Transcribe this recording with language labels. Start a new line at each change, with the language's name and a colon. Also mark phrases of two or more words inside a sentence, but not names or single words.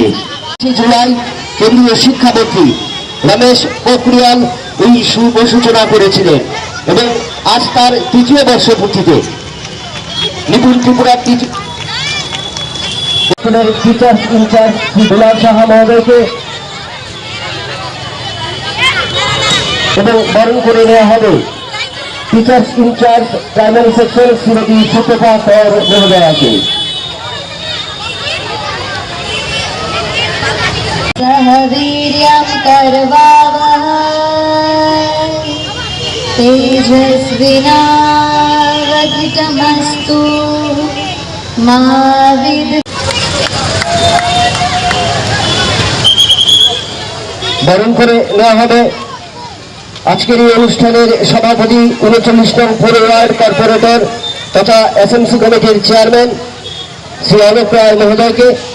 Bangla: জুলাই কেন্দ্রীয় শিক্ষামন্ত্রী রমেশ পোখরিয়াল এই শুভ সূচনা করেছিলেন এবং আজ তার 3য় বর্ষপূর্তিতে নিপুণ ত্রিপুরার
English: Teachers In-charge
Bangla: শ্রী দুলাল সাহা মহোদয়কে এবং বরণ করে নেওয়া হবে
English: Teachers In-charge Primary Section
Bangla: শ্রীমতী সুপ্রভা কর মহোদয়াকে।
Sanskrit: वीर्यं करवावहै तेजस्विनावधितमस्तु मा
Bangla: বরণ করে নেওয়া হবে আজকের এই অনুষ্ঠানের সভাপতি 39 নং পূর্ব
English: Ward Corporator
Bangla: তথা এসএমসি কমিটির চেয়ারম্যান শ্রী অলোক রায় মহোদয়কে।